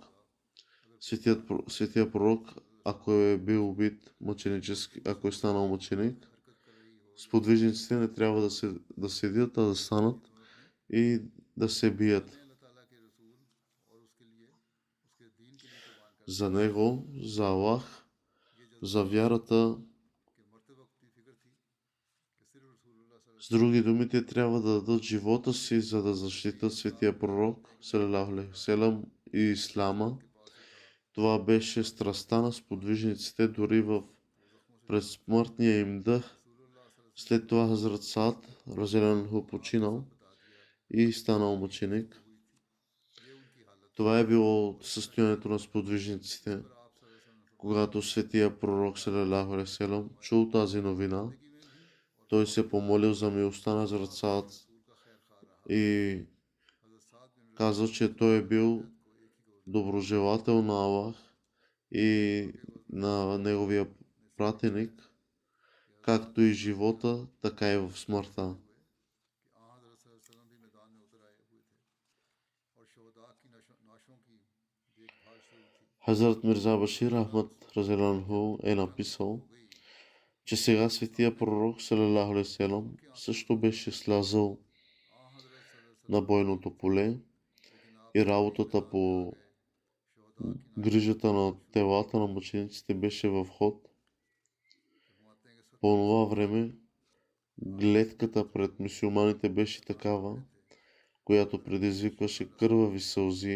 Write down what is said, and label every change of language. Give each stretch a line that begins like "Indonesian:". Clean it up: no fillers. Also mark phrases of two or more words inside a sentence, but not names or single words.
Bulgarian: Светия пророк, ако е бил убит мъченически, ако е станал мъченик, сподвижниците не трябва да седят, а да станат и да се бият за него, за Аллах, за вярата. С други думи, те трябва да дадат живота си, за да защитат светия пророк
Arabic: صلى الله عليه وسلم
Bulgarian: и ислама. Това беше страстта на сподвижниците дори в предсмъртния им дъх. След това Хазрат Саад разелянху починал и станал мъченик. Това е било състоянието на сподвижниците. Когато светия пророк
Arabic: صلى الله عليه وسلم
Bulgarian: чул тази новина, той се помолил за милостта на Хазрат Саад и каза, че той е бил доброжелател на Аллах и на неговия пратеник, както и живота, така и в смъртта. Хазрат Мирза Башир Ахмад Разеланху е написал, че сега светия пророк
Arabic: صلى الله عليه وسلم
Bulgarian: също беше слязал на бойното поле и работата по грижата на телата на мъчениците беше в ход. По това време гледката пред мюсюлманите беше такава, която предизвикваше кървави сълзи.